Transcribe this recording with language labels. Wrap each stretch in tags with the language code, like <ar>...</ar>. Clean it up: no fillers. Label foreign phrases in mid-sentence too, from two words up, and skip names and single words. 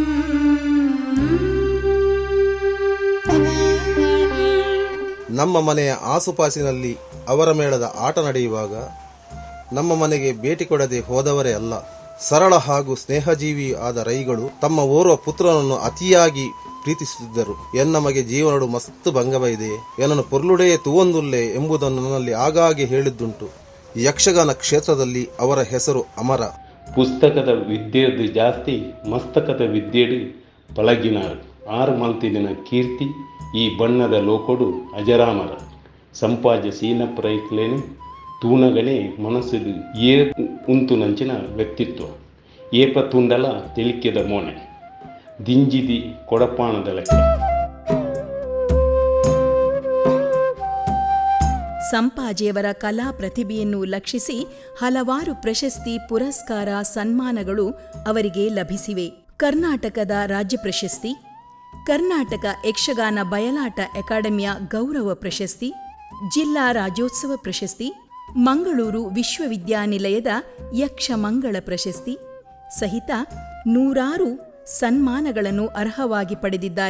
<kn>ನಮ್ಮ ಮನೆಯ ಆಸುಪಾಸಿನಲ್ಲಿ ಅವರ ಮೇಳದ ಆಟ ನಡೆಯುವಾಗ ನಮ್ಮ ಮನೆಗೆ ಭೇಟಿ ಕೊಡದೆ ಹೋದವರೇ ಅಲ್ಲ. ಸರಳ ಹಾಗೂ ಸ್ನೇಹಜೀವಿ ಆದ ರೈಗಳು ತಮ್ಮ ಓರ್ವ ಪುತ್ರನನ್ನು ಅತಿಯಾಗಿ ಪ್ರೀತಿಸುತ್ತಿದ್ದರು.</kn> <tcy>ಎನ್ನಮಗೆ ಜೀವನಡು ಮಸ್ತ್ ಭಂಗವೈದೆ, ಏನನ್ನು ಪೊರ್ಲುಡೇ ತುವೊಂದುಲ್ಲೆ</tcy> <kn>ಎಂಬುದನ್ನು ನನ್ನಲ್ಲಿ ಆಗಾಗ್ಗೆ ಹೇಳಿದ್ದುಂಟು. ಯಕ್ಷಗಾನ ಕ್ಷೇತ್ರದಲ್ಲಿ ಅವರ ಹೆಸರು ಅಮರ.</kn> <tcy>ಪುಸ್ತಕದ ವಿದ್ಯೆಯದು ಜಾಸ್ತಿ, ಮಸ್ತಕದ ವಿದ್ಯೆಡು ಪಳಗಿನಾರು. 6 ಮಂತಿನ ಕೀರ್ತಿ ಈ ಬಣ್ಣದ ಲೋಕೊಡು ಅಜರಾಮರ. ಸಂಪಾಜ ಸೀನಪ್ರೈಕ್ಲೇನು ತೂಣಗಣೆ ಮನಸ್ಸುಡು ಏ ಉಂತು ನಂಚಿನ ವ್ಯಕ್ತಿತ್ವ. ಏಪ ತುಂಡಲ ತೆಲಿಕೆದ ಮೋನೆ ದಿಂಜಿದಿ ಕೊಡಪಾಣದ ಲೆಕ್ಕ.</tcy> <kn>ಸಂಪಾಜಿಯವರ ಕಲಾ ಪ್ರತಿಭೆಯನ್ನು ಲಕ್ಷಿಸಿ ಹಲವಾರು ಪ್ರಶಸ್ತಿ, ಪುರಸ್ಕಾರ, ಸನ್ಮಾನಗಳು ಅವರಿಗೆ ಲಭಿಸಿವೆ. ಕರ್ನಾಟಕದ ರಾಜ್ಯ ಪ್ರಶಸ್ತಿ, ಕರ್ನಾಟಕ ಯಕ್ಷಗಾನ ಬಯಲಾಟ ಅಕಾಡೆಮಿಯ ಗೌರವ ಪ್ರಶಸ್ತಿ, ಜಿಲ್ಲಾ ರಾಜ್ಯೋತ್ಸವ ಪ್ರಶಸ್ತಿ, ಮಂಗಳೂರು ವಿಶ್ವವಿದ್ಯಾನಿಲಯದ ಯಕ್ಷಮಂಗಳ ಪ್ರಶಸ್ತಿ ಸಹಿತ 100 ಸನ್ಮಾನಗಳನ್ನು ಅರ್ಹವಾಗಿ ಪಡೆದಿದ್ದಾರೆ.</kn>